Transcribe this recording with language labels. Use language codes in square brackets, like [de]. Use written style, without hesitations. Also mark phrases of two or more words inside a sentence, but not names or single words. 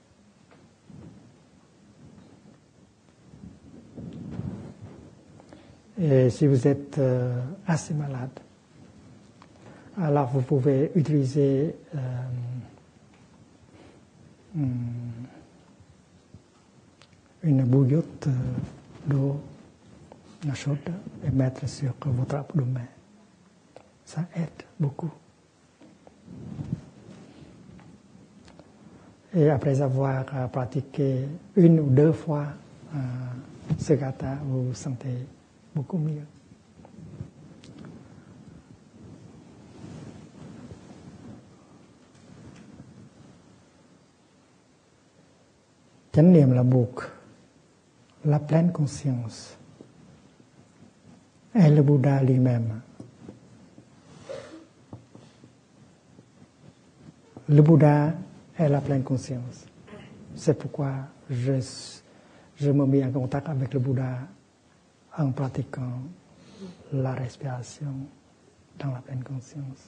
[fr] Et si vous êtes assez malade, alors vous pouvez utiliser une bouillotte d'eau chaude et mettre sur votre abdomen. Ça aide beaucoup. Et après avoir pratiqué une ou deux fois ce gatha, vous vous sentez beaucoup mieux. [vi] Chánh niệm là buộc, [fr] la pleine conscience est le Bouddha lui-même. Le Bouddha est la pleine conscience. C'est pourquoi je me mets en contact avec le Bouddha en pratiquant la respiration dans la pleine conscience.